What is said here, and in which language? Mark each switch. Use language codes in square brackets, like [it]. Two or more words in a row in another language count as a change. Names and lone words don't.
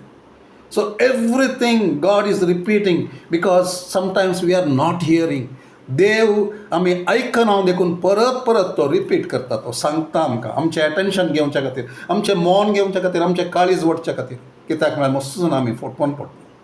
[en] So everything God is repeating because sometimes we are not hearing. [kok] देव आमी आयकना देखून परत परत तो रिपीट करता तो सांगता आमकां आमचें एटेन्शन घेवच्या खातीर आमचें मौन घेवच्या खातीर आमचें काळीज वटच्या खातीर कित्याक म्हळ्यार मसून आमी फोटवून पडटा.